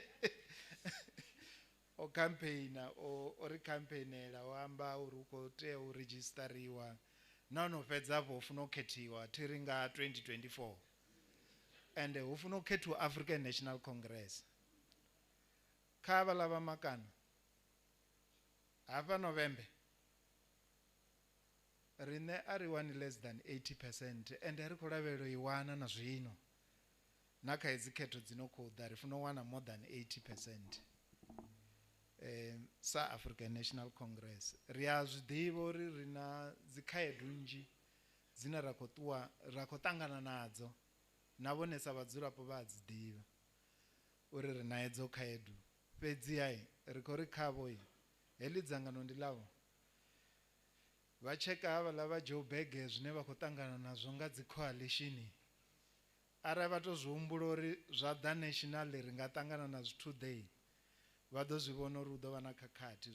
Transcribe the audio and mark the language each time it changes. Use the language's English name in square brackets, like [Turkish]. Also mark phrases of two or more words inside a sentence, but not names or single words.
[Venda] O campaigna o ri campaignela, o amba uri u khou tea u registariwa nahone u fhedza afho u funa u khethiwa thiri nga 2024, ende hu funa u khethiwa African National Congress. Kha vhala vha Makana hafha November riṋe a ri wani [English] less than 80%, [Venda] ende ri khou lavhelela i wana na zwino, na kha hedzi khetho dzi no khou ḓa ri funa u wana [English] more than 80%. [Venda] Sa African National Congress ri a zwiḓivha uri ri na dzikhaedu nnzhi dzine ra khou ṱangana nadzo, na vhone sa vhadzulapo vha a dzi ḓivha uri ri na hedzo khaedu. Fhedziha ri khou ri khavho heḽi dzangano ndi ḽavho, vha tsheka havhaḽa vha Joburg zwine vha khou ṱangana nazwo nga dzi coalition, arali vha to zwi humbula uri zwa ḓa national ri nga ṱangana na zwithu ḓe, vha ḓo zwi vhona uri hu ḓo vha na khakhathi.